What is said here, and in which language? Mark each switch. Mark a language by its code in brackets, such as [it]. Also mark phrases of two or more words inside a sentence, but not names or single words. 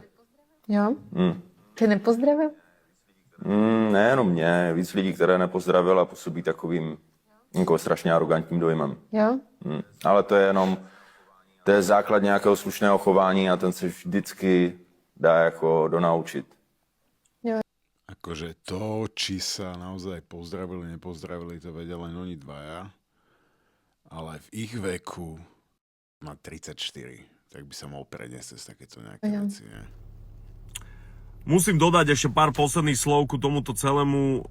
[cs] Jo? Ty nepozdravil? Nejenom mě, víc lidí, které nepozdravil a působí takovým jako strašně arrogantním dojmem. Jo? Ale to je základ nějakého slušného chování a ten se vždycky dá jako donaučit. [sk] Akože to, či sa naozaj pozdravili, nepozdravili, to vedia len oni dvaja. Ale v ich veku má 34, tak by sa mohol preniesť cez takéto nejaké veci, nie? Musím dodať ešte pár posledných slov ku tomuto celému.